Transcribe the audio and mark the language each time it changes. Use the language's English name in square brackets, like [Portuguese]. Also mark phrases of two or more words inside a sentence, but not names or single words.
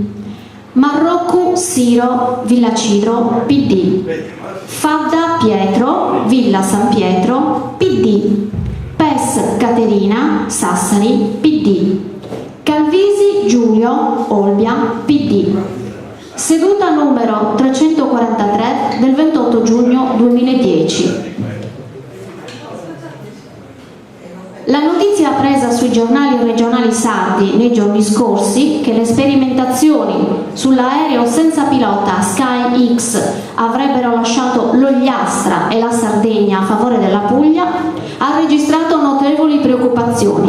[Italian] Marroccu Siro, Villa Cidro, PD. Fadda Pietro, Villa San Pietro, PD. Pes Caterina, Sassari, PD. Calvisi Giulio, Olbia, PD. Seduta numero 343 del 28 giugno 2010. La notizia appresa sui giornali regionali sardi nei giorni scorsi che le sperimentazioni sull'aereo senza pilota Sky X avrebbero lasciato l'Ogliastra e la Sardegna a favore della Puglia ha registrato notevoli preoccupazioni.